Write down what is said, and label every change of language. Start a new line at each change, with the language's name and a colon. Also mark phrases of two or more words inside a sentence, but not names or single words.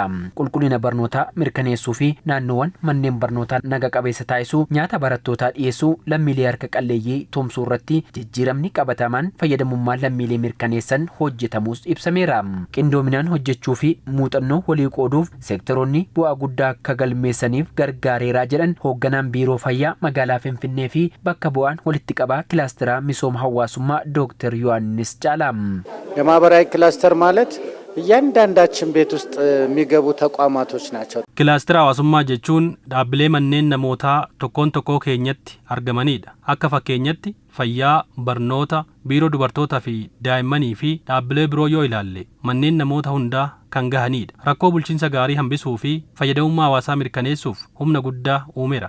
Oromo: Qulqullina barnootaa mirkaneessuu fi naannoowwan manneen barnootaa naga qabeessa taasisuu, nyaata barattootaa dhiyeessuu, lammiilee harka qalleeyyii tumsuu irratti jijjiiramni qabatamaan fayyadamummaa lammiilee mirkaneessan hojjetamuus ibsameera. Qindoominaan hojjechuu fi muuxannoo walii qooduuf seektaroonni bu'aa guddaa akka galmeessaniif gargaareeraa jedhan hoogganaan biiroo fayyaa magaalaa Finfinnee fi bakka bu'aan walitti qabaa kilaastera misooma hawaasummaa Dr.
Amharic: ዮሐንስ ጫላም የማህበራዊ ክላስተር ማለት እያንዳንዳችን ቤት ውስጥ የሚገቡ ተቋማቶች ናቸው።
Oromo: ክላስተር hawaasummaa jechuun dhaabbilee manneen namootaa tokkoon tokkoo keenyatti argamanidha. Akka fakkeenyatti fayyaa, barnoota, biiroo dubartootaa fi daa'immanii fi dhaabbilee biroo yoo ilaalle manneen namoota hundaa kan gahanidha. Rakkoo bulchiinsa gaarii hambisuu fi fayyadamummaa hawaasaa mirkaneessuuf humna guddaa uumeera.